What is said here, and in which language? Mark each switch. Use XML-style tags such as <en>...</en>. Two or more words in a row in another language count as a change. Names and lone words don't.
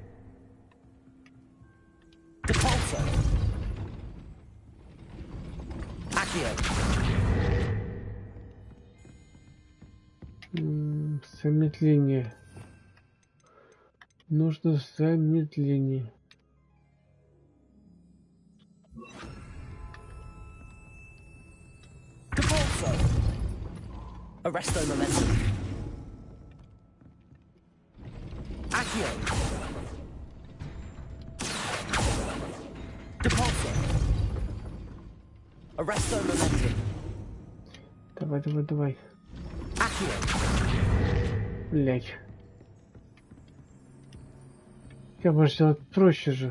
<la>Depulso. Accio.</la> <ru>Замедление. Нужно замедление.</ru> <la>Depulso. Arresto momentum. Accio. Depulso. Arresto momentum.</la> <ru>Давай. Блять. Я могу сделать проще же.</ru>